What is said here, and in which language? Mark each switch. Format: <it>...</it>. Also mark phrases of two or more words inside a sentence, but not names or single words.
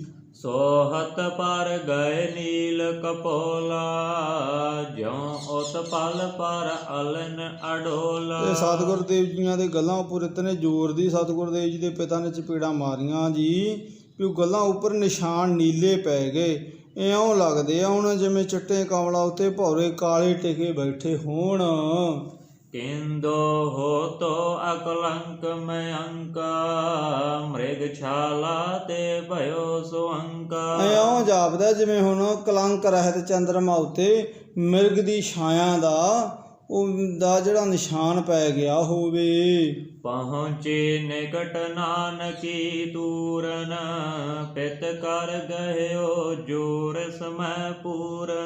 <bra>सोहत पर गए नील कपोला, जिउ उस पल पर अलन अडोला।</bra> <pa>ਤੇ ਸਤਿਗੁਰੂ ਦੇਵ ਜੀਆਂ ਦੇ ਗੱਲਾਂ ਉੱਪਰ ਇਤਨੇ ਜ਼ੋਰ ਦੀ ਸਤਿਗੁਰੂ ਦੇਵ ਜੀ ਦੇ ਪਿਤਾ ਨੇ ਚਪੇੜਾਂ ਮਾਰੀਆਂ ਜੀ ਵੀ ਉਹ ਗੱਲਾਂ ਉੱਪਰ ਨਿਸ਼ਾਨ ਨੀਲੇ ਪੈ ਗਏ। ਇਉਂ ਲੱਗਦੇ ਆ ਹੁਣ ਜਿਵੇਂ ਚਿੱਟੇ ਕਮਲਾਂ ਉੱਤੇ ਭੌਰੇ ਕਾਲੇ ਟਿਕੇ ਬੈਠੇ ਹੋਣ।</pa> <bra>किंदो हो तो अकलंक मयंक मृग छाला ते भयो सुअंका।</bra> <pa>ਇਉਂ ਜਾਪਦਾ ਜਿਵੇਂ ਹੁਣ ਕਲੰਕ ਰਹਿਤ ਚੰਦਰਮਾ ਉੱਤੇ ਮਿਰਗ ਦੀ ਛਾਇਆ ਦਾ ਜਿਹੜਾ ਨਿਸ਼ਾਨ ਪੈ ਗਿਆ ਹੋਵੇ।</pa> <bra>पहुंचे निकट नानकी तूरन पित कर गइओ जोर समै पूरन।</bra>